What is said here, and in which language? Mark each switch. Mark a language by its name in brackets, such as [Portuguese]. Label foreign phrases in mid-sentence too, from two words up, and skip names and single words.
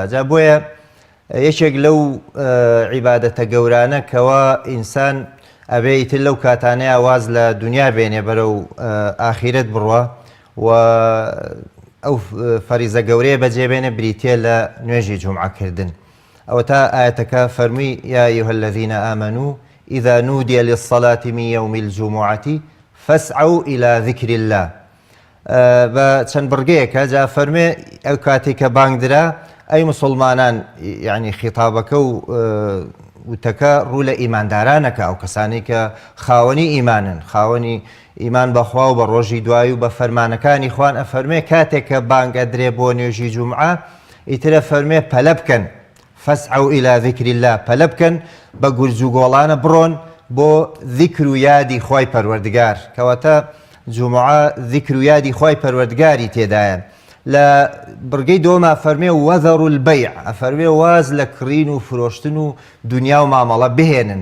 [Central Kurdish] جا بۆیە یەکێک لەو عیبادەتە گەورانە کەوا ئینسان ئەبێ ئیتر لەو کاتانەیە واز لە دنیا بێنێ بەرەو ئاخیرەت بڕوە و ئەو فەریزە گەورەیە بەجێبێنێ بریتێ لە نوێژی جومعەکردن. ئەوە تا ئاەتەکە فەرمووی: [Arabic] یا ئەیها الذین آمنوا إذا نودي للصلاة من يوم الجمعة فاسعوا إلى ذكر الله. [Central Kurdish] بە چەند بڕگەیەکە جا فەرمێ ئەو کاتێک کە بانگدرا ئەی مسلمانان، یعنی خیتابەکە و وتەکە ڕوو لە ئیماندارانەکە، ئەو کەسانی کە خاوەنی ئیمانن، خاوەنی ئیمان بەخوا و بە ڕۆژی دوای و بە فەرمانەکانی خوان. ئەفەرمێ کاتێک کە بانگ ئەدرێ بۆ نوێژی جومعە ئیترە فەرمێ پەلە بکەن، [Arabic] فەسعوا إلى ذکر الله، [Central Kurdish] پەلە بکەن بە گورج و گۆڵانە بڕۆن بۆ ذیکر و یادی خوای پەروەردگار، کەواتە جومعە ذیکر و یادی خوای پەروەردگاری تێدایە. لە بڕگەی دۆما فەرمێ [Arabic] وەذەروا البەیع، [Central Kurdish] ئەفەرمێ واز لە کڕین و فرۆشتن و دنیا و مامەڵە بهێنن.